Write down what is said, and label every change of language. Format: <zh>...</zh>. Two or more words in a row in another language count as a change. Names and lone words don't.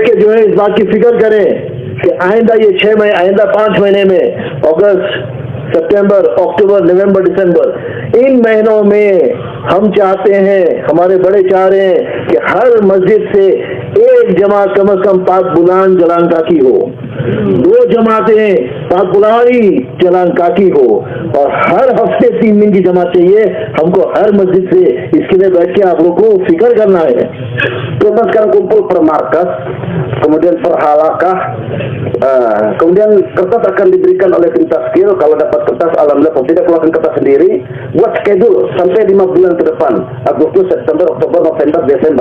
<hi>के जो है इस बात की फिक्र करें कि आइंदा ये 6 महीने, आइंदा 5 महीने में, अगस्त, सितंबर, अक्टूबर, नवंबर, दिसंबर, इन महीनों में हम चाहते हैं, हमारे बड़े चाह रहे हैं कि हर मस्जिद से एक जमात कम से कम पाक</hi> <id>bulan jalan kaki</id> <hi>हो, 2 जमातें पाक</hi> <id>bulani jalan kaki</id> <hi>हो, और हर हफ्ते 3 दिन की जमात चाहिए हमको हर मस्जिद से. इसके लिए बैठ के आप लोग को फिक्र करना है.</hi> <id>Kita sekarang kumpul per markas, kemudian per halakah, kemudian kertas akan diberikan oleh tim taskil. Kalau dapat kertas, alhamdulillah. Kalau tidak, keluarkan kertas sendiri. Buat schedule sampai 5 bulan ke depan, Agustus, September, Oktober, November, Desember.</id>